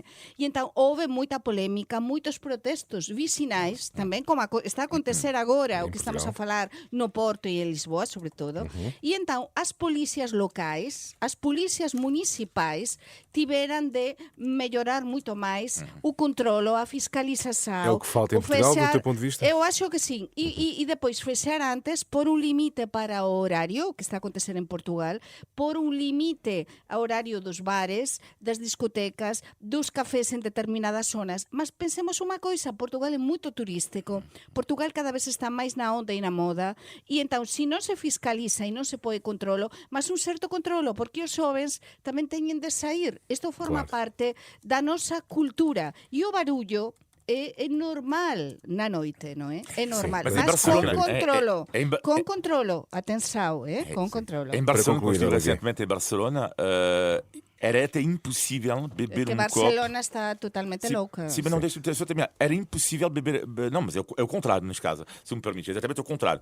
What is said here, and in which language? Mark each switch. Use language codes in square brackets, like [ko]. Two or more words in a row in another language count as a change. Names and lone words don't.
[gl] E entón houve moita polémica, moitos protestos vicinais, tamén como está a acontecer agora, o que estamos a falar no Porto e en Lisboa, sobre todo. E entón, as polícias locais, as polícias municipais tiveran de mellorar moito máis o controlo, a fiscalização. [pt] É o que falta em Portugal, do teu ponto de vista? Eu acho que sim. [gl] E depois fechar antes, por un limite para o horario, que está a acontecer en Portugal, por un limite ao horario dos bares, das discotecas, dos cafés en determinadas zonas. Mas pensemos unha coisa, Portugal é moito turístico. Portugal cada vez está máis na onda e na moda. E entón, se non se fiscaliza e non se pode controlo, mas un certo controlo, porque os xovens tamén teñen de sair. Isto forma [pt] Claro. [gl] parte da nosa cultura. E o barullo é normal na noite, non é? [pt] É normal. Mas em [gl] Mas [pt] Barcelona, [gl] con controlo. [pt] em Com controlo. Atenção, com controlo. Em Barcelona, concluir, como estive Olivier. recentemente em Barcelona, era até impossível beber Que um copo. Barcelona está totalmente Sim, louca. sim, mas não deixa-me só terminar. Era impossível beber. Não, mas é o contrário, neste caso, se me permite, exatamente o contrário.